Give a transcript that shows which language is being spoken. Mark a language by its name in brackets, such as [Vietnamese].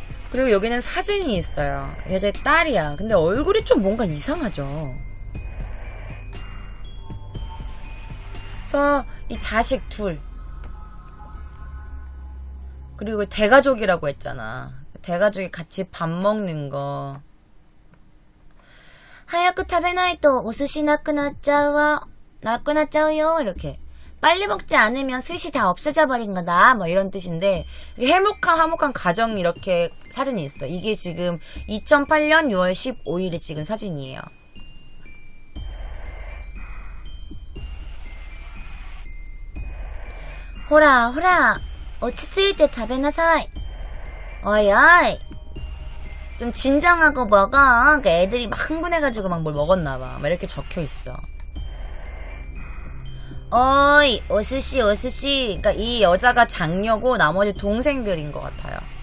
[Korean] 그리고 여기는 사진이 있어요. 여자의 딸이야. 근데 얼굴이 좀 뭔가 이상하죠. 그래서 이 자식 둘 그리고 대가족이라고 했잖아. 대가족이 같이 밥 먹는 거. [Japanese] 早く食べないとお寿司なくなっちゃうわ. なくなっちゃうよ. [Korean] 이렇게. 빨리 먹지 않으면 스시 다 없어져 버린 거다. 뭐 이런 뜻인데 화목한 가정 이렇게 사진이 있어. 이게 지금 2008년 6월 15일에 찍은 사진이에요. [Japanese] 호라 落ち着いて食べなさい. [Korean] 어이 어이 좀 진정하고 먹어. 그러니까 애들이 막 흥분해가지고 막 뭘 먹었나봐. 막 이렇게 적혀있어. 어이 오스씨 오스씨. 그러니까 이 여자가 장녀고 나머지 동생들인 것 같아요.